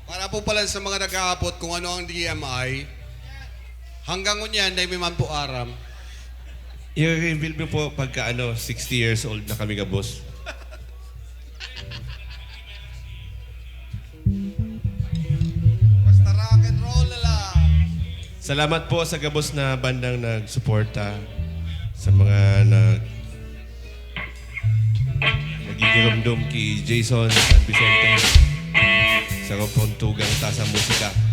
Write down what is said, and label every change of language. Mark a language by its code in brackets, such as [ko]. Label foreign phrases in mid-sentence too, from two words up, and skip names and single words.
[bik] po pala sa mga nag-aapot kung ano ang DMI, hanggang ngunyan, dahil may man po aram. I-reveal mo po pagka 60 years old na kami gabos. [tl] Basta [en] rock and roll [tl] na lang. [bik] Salamat po sa gabos na bandang nagsuporta sa mga nagigirumdum kay Jason San Vicente sa kapuntugang tasa musika.